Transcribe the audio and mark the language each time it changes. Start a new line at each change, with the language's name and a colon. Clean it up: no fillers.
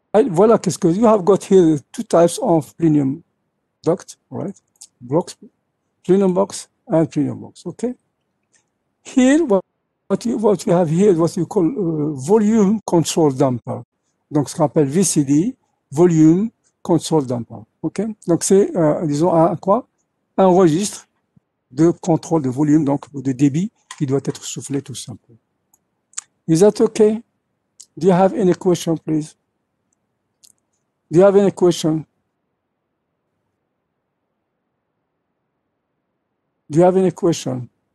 French: voilà, qu'est-ce que
English: you have got here two types of plenum duct, right? Blocks, plenum box and plenum box. Okay. Here, what you have here is what you call volume control damper.
French: Donc, ce qu'on appelle VCD, volume control damper. Ok. Donc, c'est disons un quoi? Un registre de contrôle de volume, donc de débit qui doit être soufflé tout simplement.
English: Is that okay? Do you have any question, please? Do you have any question? Do you have any question?